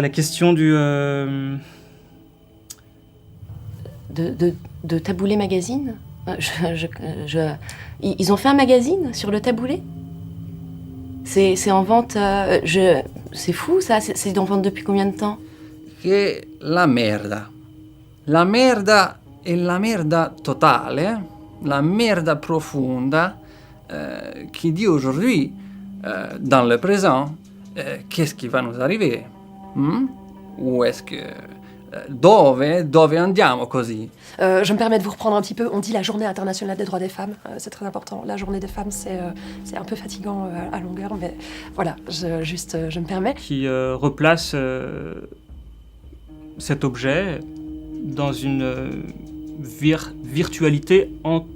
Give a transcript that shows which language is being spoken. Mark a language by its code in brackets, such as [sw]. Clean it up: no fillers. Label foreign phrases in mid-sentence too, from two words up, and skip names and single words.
[fr] La question du... De Taboulé Magazine? Ils ont fait un magazine sur le taboulé? C'est en vente... c'est fou ça, c'est en vente depuis combien de temps? [it] Che la merda. La merda è la merda totale, la merda profonda [fr] qui dit aujourd'hui, dans le présent, qu'est-ce qui va nous arriver? Ou est-ce que... [it] Dove andiamo così? [fr] Je me permets de vous reprendre un petit peu. On dit la journée internationale des droits des femmes. C'est très important. La journée des femmes, c'est un peu fatigant à longueur, mais voilà, je me permets. Qui replace cet objet dans une virtualité antérieure.